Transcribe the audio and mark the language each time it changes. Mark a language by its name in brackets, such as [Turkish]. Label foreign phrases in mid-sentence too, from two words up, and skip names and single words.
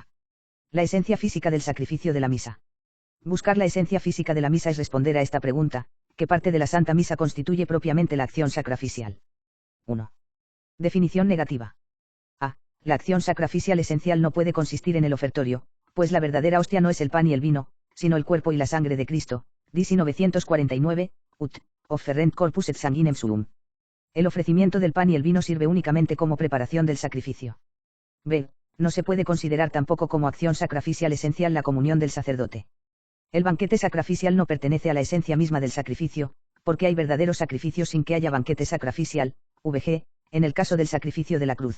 [Spanish] La esencia física del sacrificio de la misa. Buscar la esencia física de la misa es responder a esta pregunta, ¿qué parte de la Santa Misa constituye propiamente la acción sacrificial? 1. Definición negativa. A. La acción sacrificial esencial no puede consistir en el ofertorio, pues la verdadera hostia no es el pan y el vino, sino el cuerpo y la sangre de Cristo, DC 949, [Latin] ut, offerent corpus et sanguinem suum. [Spanish] El ofrecimiento del pan y el vino sirve únicamente como preparación del sacrificio. B. No se puede considerar tampoco como acción sacrificial esencial la comunión del sacerdote. El banquete sacrificial no pertenece a la esencia misma del sacrificio, porque hay verdaderos sacrificios sin que haya banquete sacrificial, vg, en el caso del sacrificio de la cruz.